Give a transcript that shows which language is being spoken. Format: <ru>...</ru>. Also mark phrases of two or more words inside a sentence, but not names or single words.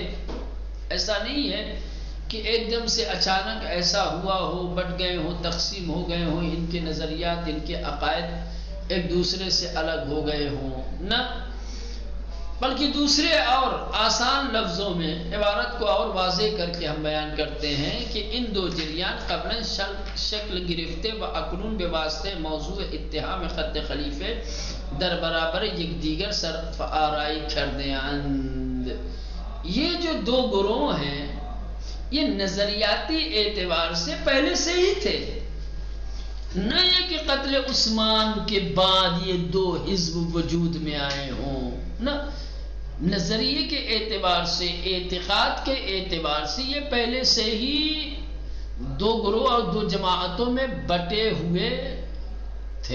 <ur>ایسا نہیں ہے کہ ایک دم سے اچانک ایسا ہوا ہو، بٹ گئے ہوں، تقسیم ہو گئے ہوں، ان کے نظریات، ان کے عقائد ایک دوسرے سے الگ ہو گئے ہوں، نہ، بلکہ دوسرے اور آسان لفظوں میں عبارت کو اور واضح کر کے ہم بیان کرتے ہیں کہ</ur> <fa>ان دو جریان قبلا شکل گرفتے و اکنون بے واسطے موضوع اتحام خط خلیفے در برابر یک دیگر صرف آرائی کردے اند.</fa> <ur>یہ جو دو گروہ ہیں یہ نظریاتی اعتبار سے پہلے سے ہی تھے، نہ یہ کہ قتل عثمان کے بعد یہ دو حزب وجود میں آئے ہوں، نہ، نظریے کے اعتبار سے، اعتقاد کے اعتبار سے یہ پہلے سے ہی دو گروہ اور دو جماعتوں میں بٹے ہوئے تھے.</ur>